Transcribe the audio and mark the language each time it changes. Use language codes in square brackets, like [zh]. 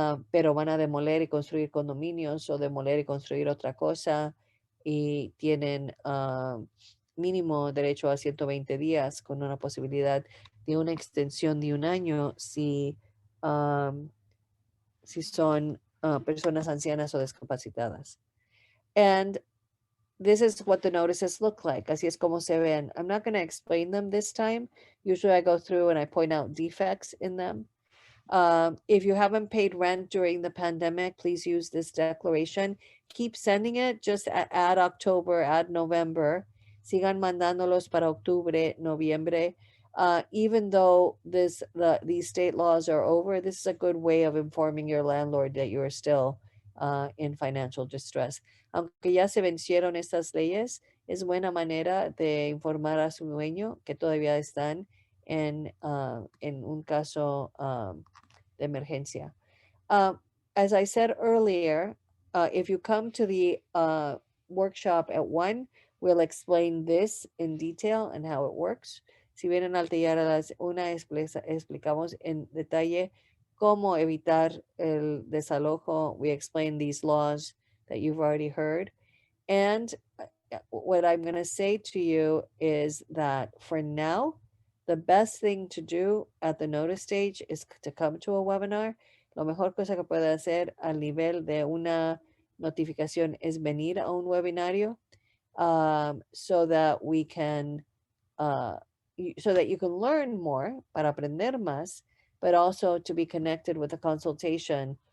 [es] pero van a demoler y construir condominios o demoler y construir otra cosa y tienen mínimo derecho a 120 días con una posibilidad de una extensión de 1 año si son personas ancianas o discapacitadas. [en] And this is what the notices look like. [es] Así es como se ven. [en] I'm not going to explain them this time. Usually I go through and I point out defects in them. If you haven't paid rent during the pandemic, please use this declaration. Keep sending it. Just add October, add November. [es] Sigan mandándolos para octubre, noviembre. [en] Even though these state laws are over, this is a good way of informing your landlord that you are still in financial distress. [es] Aunque ya se vencieron estas leyes, es buena manera de informar a su dueño que todavía están en un caso de emergencia. [en] As I said earlier, if you come to the workshop at 1, we'll explain this in detail and how it works. [es] Si vienen al taller a las 1, explicamos en detalle cómo evitar el desalojo. [en] We explain these laws that you've already heard. And what I'm going to say to you is that for now, the best thing to do at the notice stage is to come to a webinar. [es] Lo mejor cosa que puede hacer al nivel de una notificación es venir a un webinario, [en] so that we can, so that you can learn more, [es] para aprender más, [en] but also to be connected with a consultation